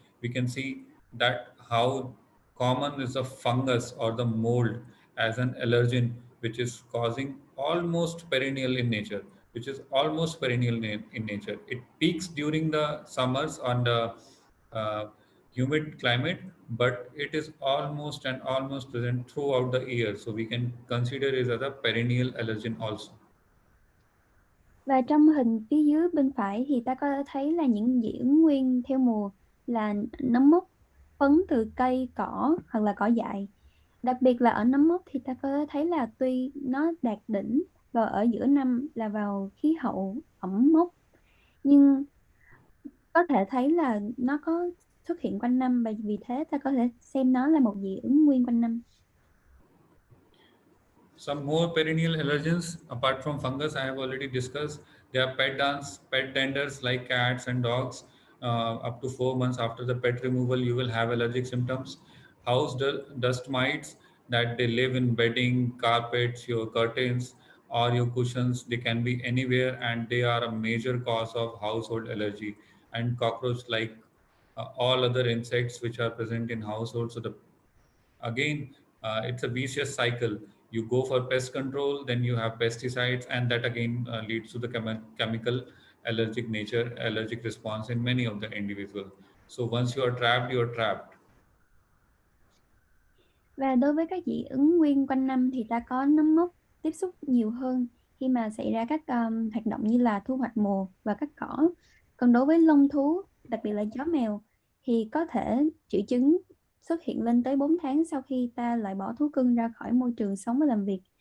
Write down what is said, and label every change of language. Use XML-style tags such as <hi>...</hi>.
<en>We can see that how common is the fungus or the mold as an allergen, which is causing almost perennial in nature, which is almost perennial in nature. It peaks during the summers on the uh, humid climate, but it is almost and almost present throughout the year. So we can consider it as a perennial allergen also.</en> <vi>Và trong hình phía dưới bên phải thì ta có thể thấy là những dị ứng nguyên theo mùa là nấm mốc, phấn từ cây, cỏ hoặc là cỏ dại. Đặc biệt là ở nấm mốc thì ta có thể thấy là tuy nó đạt đỉnh vào ở giữa năm là vào khí hậu ẩm mốc, nhưng có thể thấy là nó có xuất hiện quanh năm, và vì thế ta có thể xem nó là một dị ứng nguyên quanh năm.</vi> <en>Some more perennial allergens apart from fungus I have already discussed. They are pet tenders like cats and dogs. Up to 4 months after the pet removal, you will have allergic symptoms. Dust mites that they live in bedding, carpets, your curtains, or your cushions. They can be anywhere, and they are a major cause of household allergy. And cockroach, like all other insects which are present in households. So the again it's a vicious cycle. You go for pest control, then you have pesticides, and that again leads to the chemical allergic response in many of the individual. So once you are trapped, you are trapped.</en> <vi>Và đối với các dị ứng nguyên quanh năm thì ta có nấm mốc tiếp xúc nhiều hơn khi mà xảy ra các hoạt động như là thu hoạch mùa và cắt cỏ. Còn đối với lông thú, đặc biệt là chó mèo, thì có thể triệu chứng xuất hiện lên tới 4 tháng sau khi ta loại bỏ thú cưng ra khỏi môi trường sống và làm việc.</vi>